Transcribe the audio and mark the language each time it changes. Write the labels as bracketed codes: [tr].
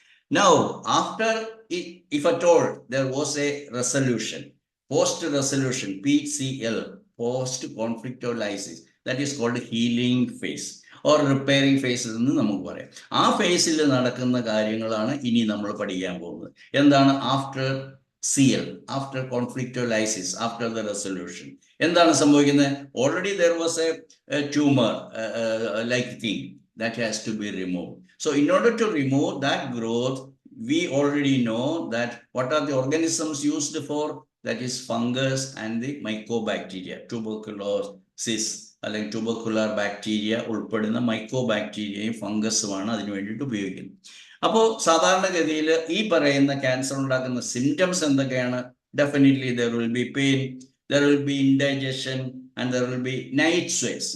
[en] Now, after, if at all there was a resolution, post-resolution, PCL, post-conflictualizis, that is called healing phase or repairing phase എന്ന് നമുക്ക് പറയാം. [ml] ആ ഫേസിൽ നടക്കുന്ന കാര്യങ്ങളാണ് ഇനി നമ്മൾ പഠിക്കാൻ പോകുന്നത്. [en] എന്താണ് after CL, after conflictualizis, after the resolution എന്താണ് സംഭവിക്കുന്നത്? Already there was a tumor like thing that has to be removed. So in order to remove that growth, we already know that what are the organisms used for? That is fungus and the mycobacteria, tuberculosis, [ml] സിസ് അല്ലെങ്കിൽ tubercular bacteria ഉൾപ്പെടുന്ന micro ബാക്ടീരിയയും ഫംഗസുമാണ് അതിന് വേണ്ടിയിട്ട് ഉപയോഗിക്കുന്നത്. അപ്പോൾ സാധാരണഗതിയിൽ ഈ പറയുന്ന cancer ഉണ്ടാക്കുന്ന സിംറ്റംസ് എന്തൊക്കെയാണ്? [en] Definitely there will be pain, there will be indigestion and there will be night sweats.